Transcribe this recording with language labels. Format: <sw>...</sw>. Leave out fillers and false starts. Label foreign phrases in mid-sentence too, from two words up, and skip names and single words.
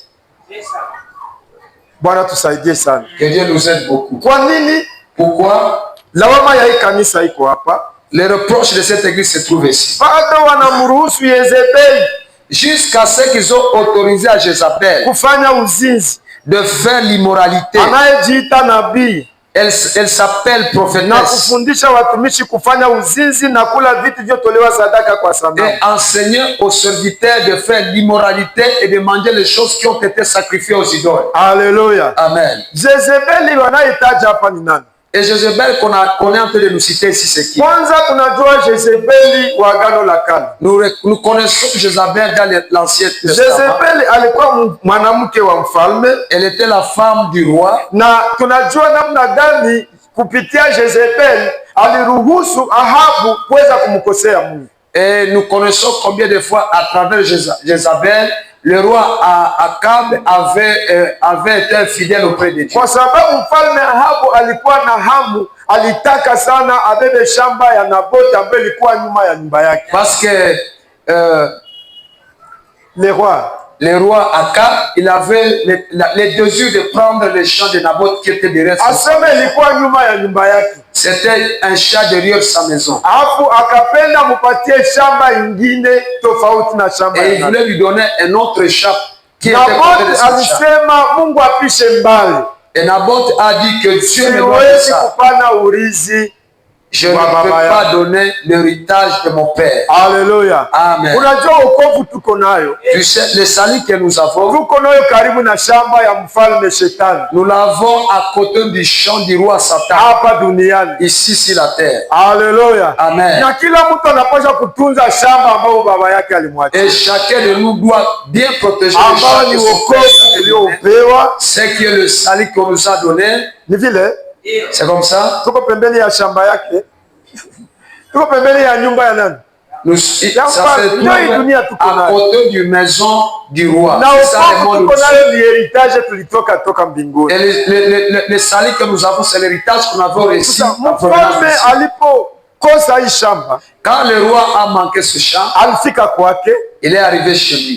<fr>Que Dieu nous aide beaucoup. Pourquoi? Les reproches de cette église se trouvent ici. Jusqu'à ce qu'ils ont autorisé à Jézabel</fr> <sw>kufanya uzinzi,</sw> <fr>de faire l'immoralité.</fr> <sw>anayejiita nabii.</sw> <fr>Elle s'appelle prophétesse.</fr> <sw>Na kufundisha watumishi kufanya uzinzi na kula vitu vyotolewa sadaka kwa sanamu.</sw> <fr>Et enseigner aux serviteurs de faire l'immoralité et de manger les choses qui ont été sacrifiées aux idoles. Alléluia. Amen.</fr> <sw>Jezebeli wanayetaja hapa ni nani?</sw> <fr>Et Jézabel qu'on est en train de nous citer ici, c'est qui?</fr> <sw>Kwanza tunajua Jezebeli wa Agano la Kale.</sw> <fr>Nous connaissons Jézabel dans l'Ancien Testament.</fr> <sw>Jezebeli alikuwa mwanamke wa mfalme.</sw> <fr>Elle était la femme du roi.</fr> <sw>Na tunajua namna gani kupitia Jezebeli aliruhusu Ahabu kuweza kumkosea Mungu.</sw> <fr>Et nous connaissons combien de fois à travers Jézabel, le roi Akab avait été infidèle auprès de Dieu.</fr> <sw>Kwa sababu mfalme Ahabu alikuwa na hamu, alitaka sana abebe shamba ya Naboti ambayo ilikuwa nyuma ya nyumba yake.</sw> <fr>Parce que le roi Akab, il avait le désir de prendre le champ de Naboth qui était derrière son</fr> <sw>aseme ilikuwa nyuma ya nyumba yake.</sw> <fr>C'était un champ derrière sa maison.</fr> <sw>Alafu akapenda mupatie shamba ingine tofauti na shamba</sw> <fr>et il voulait lui donner un autre champ qui était Naboth de son champ.</fr> <sw>alisema Mungu apishe mbali.</sw> <fr>Et Naboth a dit que Dieu ne doit pas ça.</fr> <sw>Kupana urizi.</sw> <fr>Je ne peux pas donner l'héritage de mon père. Alléluia. Amen.</fr> <sw>Unajua wokovu tuko nayo.</sw> <fr>Tu sais, le salut que nous avons,</fr> <sw>tuko nayo karibu na shamba ya mfalme Shetani.</sw> <fr>Nous l'avons à côté du champ du roi Satan.</fr> <sw>Hapa duniani.</sw> <fr>Ici sur la terre. Alléluia. Amen.</fr> <sw>Na kila mtu anapaswa kutunza shamba ambao baba yake alimwachia.</sw> <fr>Et chacun de nous doit bien protéger le champ de son père. C'est que le salut qu'on nous a donné.</fr> <sw>Ni vile.</sw> <fr>C'est comme ça.</fr> <sw>Tuko pembeni ya shamba yake. Tuko pembeni ya nyumba ya nani?</sw> <fr>Ça se trouve à côté du maison du roi. C'est ça le monde. Et le salut que nous avons, c'est l'héritage qu'on avait reçu. Quand le roi a manqué ce champ, il est arrivé chez lui.</fr>